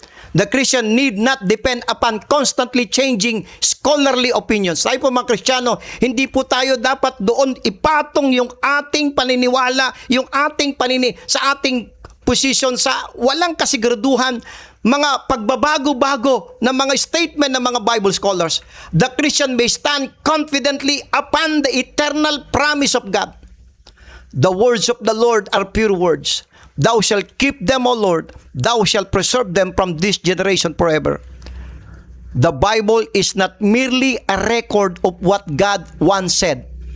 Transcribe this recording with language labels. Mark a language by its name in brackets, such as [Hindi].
[English] The Christian need not depend upon constantly changing scholarly opinions. [Filipino] Tayo po mga Kristiyano, hindi po tayo dapat doon ipatong yung ating paniniwala, yung ating sa ating posisyon sa walang kasiguraduhan, mga pagbabago-bago ng mga statement ng mga Bible scholars. [English] The Christian may stand confidently upon the eternal promise of God. The words of the Lord are pure words. Thou shalt keep them, O Lord. Thou shalt preserve them from this generation forever. The Bible is not merely a record of what God once said.